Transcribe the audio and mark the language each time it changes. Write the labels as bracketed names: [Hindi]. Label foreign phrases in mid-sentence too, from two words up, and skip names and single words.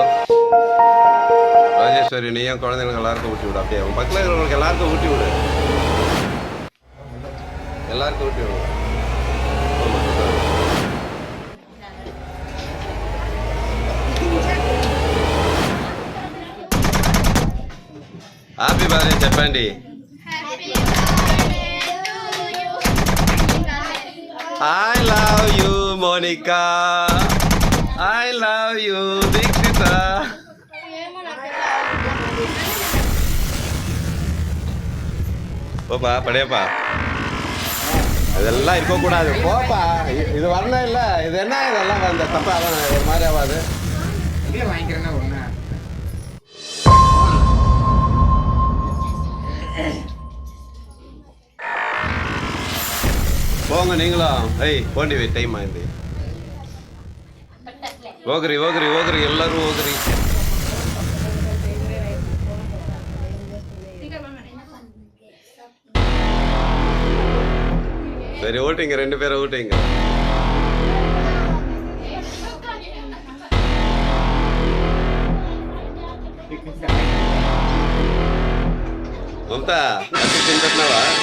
[Tamil] ராஜேஸ்வரி, நீயும் குழந்தைங்களுக்கு எல்லாருக்கும் ஊட்டி விடு. அப்படியே உன் பக்கத்தில் இருக்கிறவங்களுக்கு எல்லாருக்கும் ஊட்டி விடு. எல்லாருக்கும் ஊட்டி விடு. [English] happy birthday [Telugu] చెప్పండి. [English] I love you, Monica. I love you, Dikshita. [Tamil] போப்பா, படையப்பா. அதெல்லாம் இருக்கக்கூடாது. போப்பா, இது வரணும் இல்லை. இது என்ன இதெல்லாம் அந்த தப்பா ஒரு மாதிரி ஆகாது. வாங்கிக்கிறேன்னா ஒன்று போங்க நீங்களும். ஏய் போண்டி வை, டைம் ஆயிடுது. ஓகரி ஓகரி ஓகரி, எல்லாரும் ஓகரி. சரி ஓட்டிங்க, 2 பேரை ஓட்டிங்க. [Telugu] మమతా అట్టి తింటున్నావా?